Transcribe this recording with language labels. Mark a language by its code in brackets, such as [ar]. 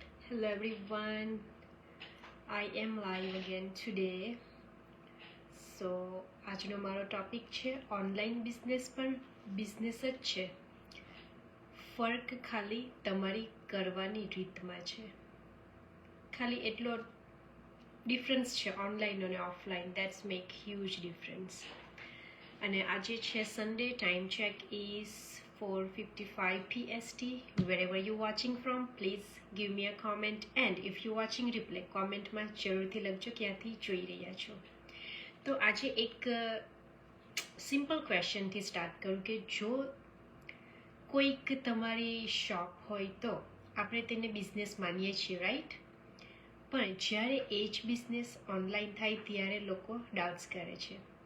[en] Hello everyone, I am live again today. [gu] So આજનો મારો topic છે ઓનલાઈન બિઝનેસ પણ બિઝનેસ જ છે. ફર્ક ખાલી તમારી કરવાની રીતમાં છે. ખાલી એટલો ડિફરન્સ છે ઓનલાઈન અને offline. [en] That's make huge difference. [gu] અને આજે છે Sunday. [en] Time check is 4:55 PST. Wherever you're watching from, please give me a comment, and if you're watching replay, [gu] કોમેન્ટમાં જરૂરથી લખજો ક્યાંથી જોઈ રહ્યા છો. તો આજે એક સિમ્પલ ક્વેશ્ચનથી સ્ટાર્ટ કરું કે જો કોઈક તમારી શોપ હોય તો આપણે તેને બિઝનેસ માનીએ છીએ, રાઈટ? પણ જ્યારે એ જ બિઝનેસ ઓનલાઈન થાય ત્યારે લોકો ડાઉટ્સ કરે છે.